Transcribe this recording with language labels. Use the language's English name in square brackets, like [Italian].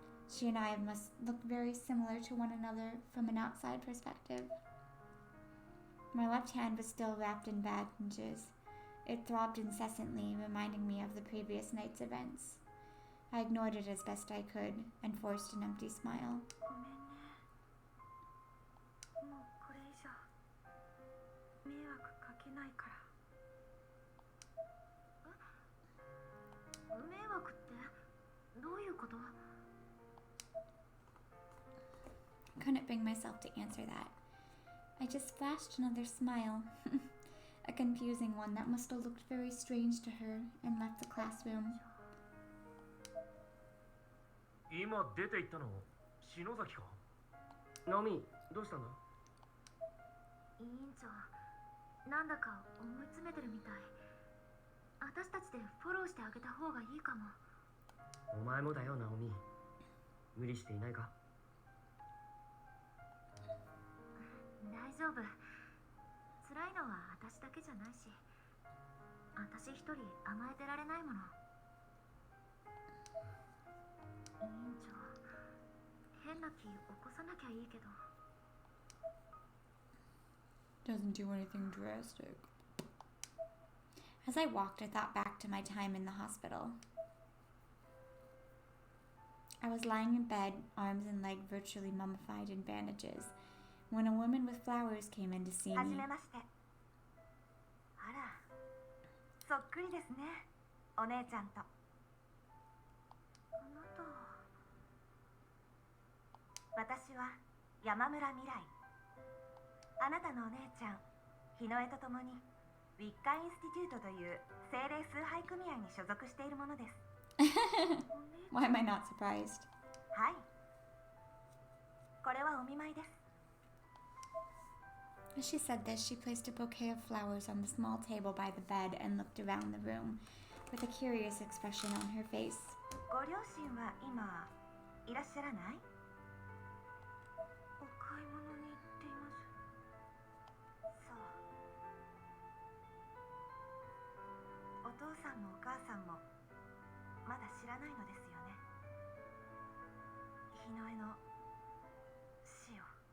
[English] She and I must look very similar to one another from an outside perspective. My left hand was still wrapped in bandages. It throbbed incessantly, reminding me of the previous night's events. I ignored it as best I could and forced an empty smile. [Japanese] ごめんねもうこれ以上迷惑かけないから迷惑ってどういうこと [English] Couldn't bring myself to answer that. I just flashed another smile, a confusing one that must have looked very strange to her, and left the classroom. [Japanese] 今出て行ったの篠崎か。ナオミ、どうしたんだ。委員長なんだか思い詰めてるみたい私たちでフォローしてあげた方がいいかもお前もだよ、ナオミ。無理していないか。大丈夫辛いのは私だけじゃないし私一人甘えてられないもの委員長変な気起こさなきゃいいけど [English] Doesn't do anything drastic. As I walked, I thought back to my time in the hospital. I was lying in bed, arms and legs virtually mummified in bandages, when a woman with flowers came in to see [Japanese] はじ [English] me. [Japanese] めましてあらそっくりですねお姉ちゃんとあなた私は山村未来あなたのお姉ちゃん日野江と共にウィッカインスティテュートという精霊崇拝組合に所属しているものです [English] Why am I not surprised? [Japanese] はいこれはお見舞いです [English] As she said this, she placed a bouquet of flowers on the small table by the bed and looked around the room, with a curious expression on her face. [Japanese] ご両親は今いらっしゃらないお買い物に行っていますそうお父さんもお母さんもまだ知らないのですよね日の絵の死を